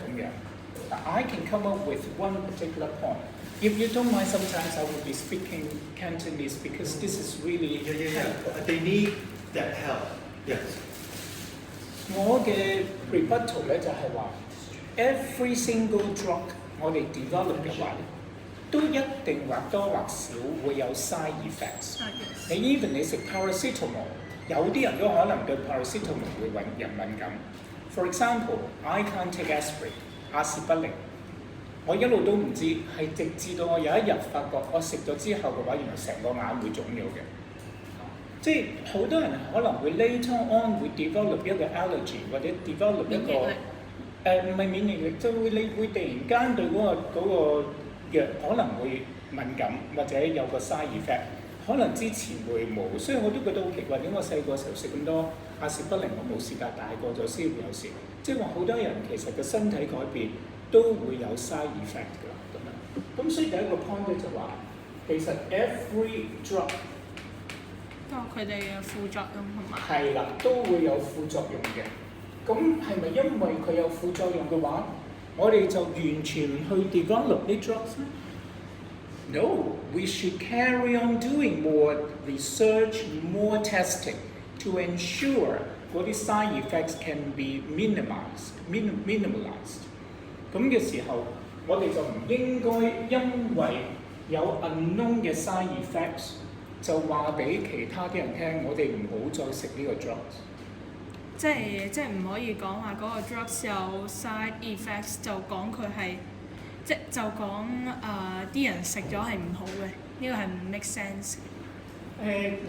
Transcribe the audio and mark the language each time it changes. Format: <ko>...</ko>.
<yue>咁樣</yue> <en>I can come up with one particular point。If you don't mind, sometimes I will be speaking Cantonese because this is really They need that help. Yes.</en> <yue>我嘅 rebuttal 咧就係話 ，</yue> <en>every single drug</en> <yue>我哋 develop 嘅話，都一定或多或少會有 side effects。你 even 你食 paracetamol， 有啲人都可能對 paracetamol 會人敏感。</yue> <en>For example, I can't take aspirin， 阿士不靈。</en> <yue>我一路都唔知，係直至到我有一日發覺，我食咗之後嘅話，原來成個眼會腫咗嘅。即係好多人可能會 later on 會 develop 一個 allergy 或者 develop 一個唔係免疫力，就會你會突然間對嗰個藥可能會敏感，或者有個 side effect， 可能之前會冇，所以我都覺得好奇怪，點解我細個時候食咁多阿士不靈我冇事，但係大個咗先會有事。即係話好多人其實個身體改變。都會有 side effect 㗎啦，咁樣。咁所以第一個 point 咧就話，其實</yue> <en>every drug</en> <yue>都有佢哋嘅副作用同埋。係啦，都會有副作用嘅。咁係咪因為佢有副作用嘅話，我哋就完全唔去 develop 啲 drugs 咧 ？</yue> <en>No, we should carry on doing more research, more testing to ensure 嗰啲 side effects can be minimized.</en> <yue>咁嘅時候，我哋就唔應該因為有 unknown 嘅 side effects， 就話俾其他啲人聽，我哋唔好再食呢個 drugs。即係唔可以講話嗰個 drugs 有 side effects， 就講佢係就講啲人食咗係唔好嘅，呢個係唔 make sense 嘅。</yue>